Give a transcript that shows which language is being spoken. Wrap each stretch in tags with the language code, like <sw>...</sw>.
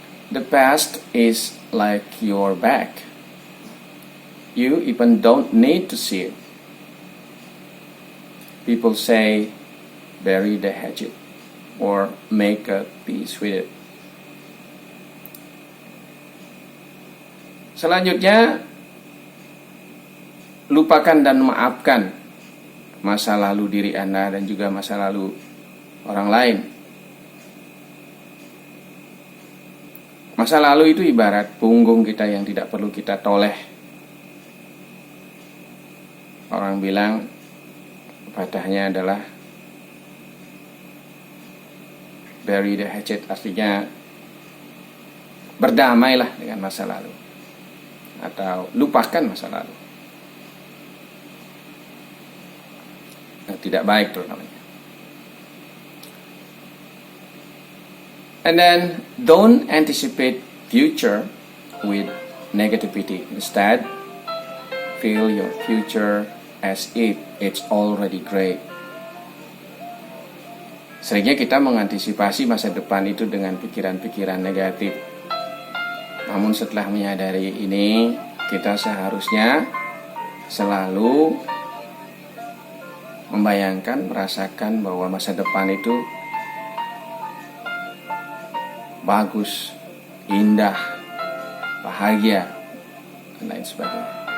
<en>The past is like your back. You even don't need to see it. People say, bury the hatchet or make a peace with it.</en> <id>Selanjutnya, lupakan dan maafkan masa lalu diri Anda dan juga masa lalu orang lain. Masa lalu itu ibarat punggung kita yang tidak perlu kita toleh. Orang bilang patahnya adalah</id> <en>bury the hatchet,</en> <id>artinya berdamailah dengan masa lalu atau lupakan masa lalu. Tidak baik tuh namanya.</id> <en>And then don't anticipate future with negativity. Instead, feel your future as if it's already great.</en> <id>Seringnya kita mengantisipasi masa depan itu dengan pikiran-pikiran negatif. Namun setelah menyadari ini, kita seharusnya selalu membayangkan, merasakan bahwa masa depan itu bagus, indah, bahagia, dan lain sebagainya.</id>